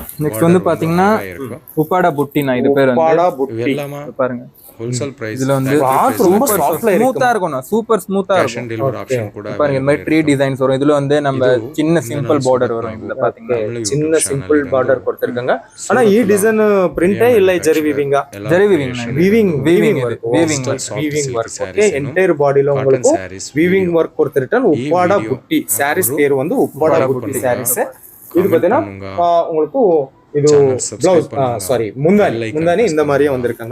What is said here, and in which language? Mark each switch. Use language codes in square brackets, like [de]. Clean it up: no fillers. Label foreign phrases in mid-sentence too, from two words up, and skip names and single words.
[ta] நெக்ஸ்ட் வந்து பாத்தீங்கன்னா உப்பாடா புட்டினா இது பேர் வந்து உப்பாடா புட்டி பாருங்க. [en] Wholesale price [ta] இதுல வந்து ரொம்ப சாஃப்ட்ல ஸ்மூத்தா இருக்கும். [en] super smooth [ta] இருக்கும். [en] delivery option [ta] கூட பாருங்க இந்த மாதிரி [en] tree designs [ta] வரும். இதுல வந்து நம்ம சின்ன [en] simple border [ta] வரும். இதுல பாத்தீங்கன்னா சின்ன [en] simple border [ta] கொடுத்திருக்காங்க. [kn] ஆனா ಈ ಡಿಸೈನ್ ಪ್ರಿಂಟೇ ಇಲ್ಲ ಜರಿ ವಿವಿಂಗ್ [en] weaving work. [ta] ஓகே, [en] entire body [ta] உங்களுக்கு [en] weaving work [ta] கொடுத்திருக்காங்க. உப்பாடா புட்டி சாரீஸ் பேர் வந்து உப்பாடா புட்டி சாரீஸ். இது பாத்தீங்கன்னா உங்களுக்கு இது [en] blouse saree [ta] முந்தானி இந்த மாதிரியே வந்திருக்காங்க.